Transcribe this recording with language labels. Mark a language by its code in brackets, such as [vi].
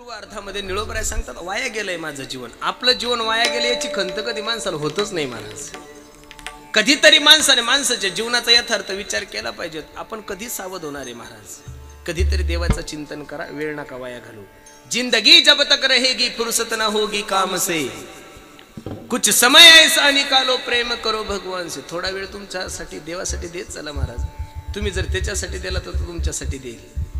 [mr] सांगतात वाया गेलंय माझं जीवन. आपलं जीवन वाया गेलं याची खंत कधी माणसाला होतच नाही महाराज. कधीतरी माणसाने माणसाच्या जीवनाचा यथार्थ विचार केला पाहिजे. आपण कधी सावध होणार आहे महाराज. कधीतरी देवाचं चिंतन करा, वेळ नका वाया घालू. [hi] जिंदगी जब तक रहेगी फुर्सत ना होगी काम से, कुछ समय ऐसा निकालो प्रेम करो भगवान से. [mr] थोडा वेळ तुमच्यासाठी देवासाठी देत चला महाराज. तुम्ही जर त्याच्यासाठी दिला तर तो तुमच्यासाठी देईल.